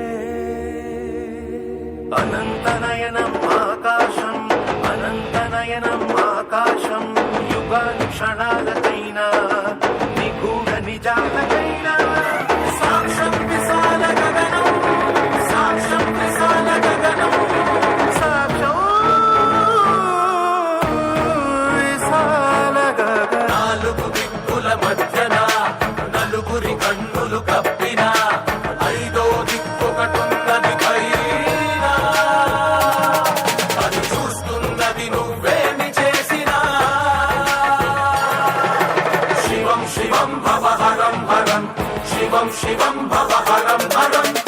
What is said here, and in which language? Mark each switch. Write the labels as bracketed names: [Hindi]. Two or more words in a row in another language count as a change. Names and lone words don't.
[Telugu] అనంతనయనం ఆకాశం అనంతనయనం ఆకాశం యుగానుక్షణాలకైనా నిగూఢ నిజాలకైనా సాక్ష్యం విశాల గగనం సాక్ష్యం విశాల గగనం సాక్ష్యం విశాల గగనం साक्षं विशाल गगनम् साक्षं विशाल गगनम् నాలుగు దిక్కుల మధ్యన నలుగురి కన్నులు కప్పిన ఐదో దిక్కొకటున్నది పైన అది చూస్తున్నది నువ్వేమి చేసినా [Sanskrit] శివం శివం భవహరం హరం శివం శివం భవహరం హరం